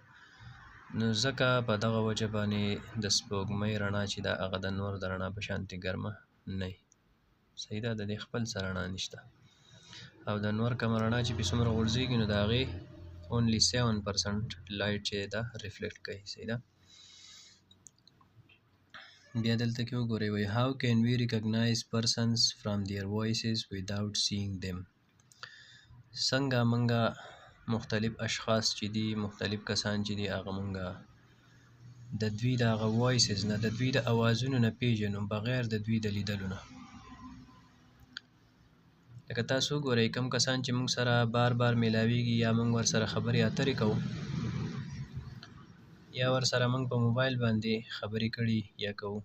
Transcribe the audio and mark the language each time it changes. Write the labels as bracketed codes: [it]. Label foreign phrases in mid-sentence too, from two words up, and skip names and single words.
[ps] نو ځکه په دغه وجه باندې د سپوږمۍ رڼا چې دا هغه د نور د رڼا په شانتي ګرمه نه. صحیح ده. د دې خپل څه رڼا نشته او د نور کومه رڼا چې پې څومره غورځېږي نو د هغې [en] only 7% light [ps] چې دا ریفلیکټ کوي. صحیح ده. بیا دلته کې وګورئ وایي [en] how can we recognize persons from their voices without seeing them. [ps] څنګه مونږه مختلف اشخاص چې دي مختلف کسان چې دي هغه مونږه د دوی د هغه وایسز نه د دوی د اوازونو نه پیژنو بغیر د دوی د لیدلو نه. لکه تاسو وګورئ کوم کسان چې مونږ سره بار بار میلاویږي یا مونږ ورسره خبرې اترې کوو یا ورسره مونږ په موبایل باندې خبرې کړي یا کوو.